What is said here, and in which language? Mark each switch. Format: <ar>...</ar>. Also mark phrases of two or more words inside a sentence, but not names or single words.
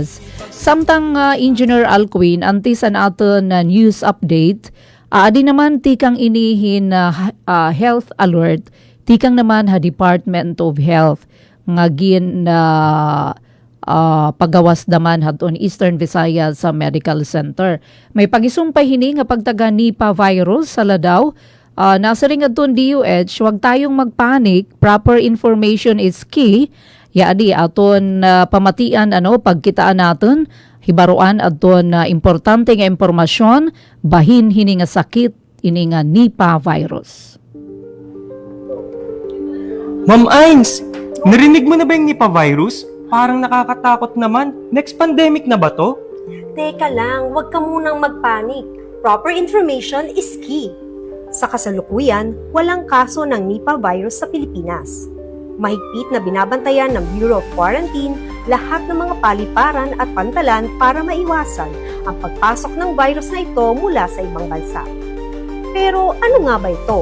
<war>Samtang Engineer Alcuin anti sa naton</war> <en>news update,</en> <war>adi naman tikang inihin</war> <en>health alert,</en> <war>tikang naman Department of Health nga gin pagawas daman hadton Eastern Visayas sa Medical Center. May pagisumpay hini nga pagtaga Nipah virus sa ladaw.</war> <tl>Nasa ring aton DOH, huwag tayong magpanik.</tl> <en>Proper information is key.</en> <war>Yaadi aton pamatian pagkitaan natin, hibaruan aton importante nga impormasyon, bahin hini nga sakit ini nga Nipah virus.</war> <tl>Ma'am Ains, Narinig mo na ba yung Nipah virus? Parang nakakatakot naman. Next pandemic na ba to? Teka lang, huwag ka munang magpanik.</tl> <en>Proper information is key.</en> <tl>Sa kasalukuyan, walang kaso ng Nipah virus sa Pilipinas. Mahigpit na binabantayan ng Bureau of Quarantine lahat ng mga paliparan at pantalan para maiwasan ang pagpasok ng virus na ito mula sa ibang bansa. Pero ano nga ba ito?</tl>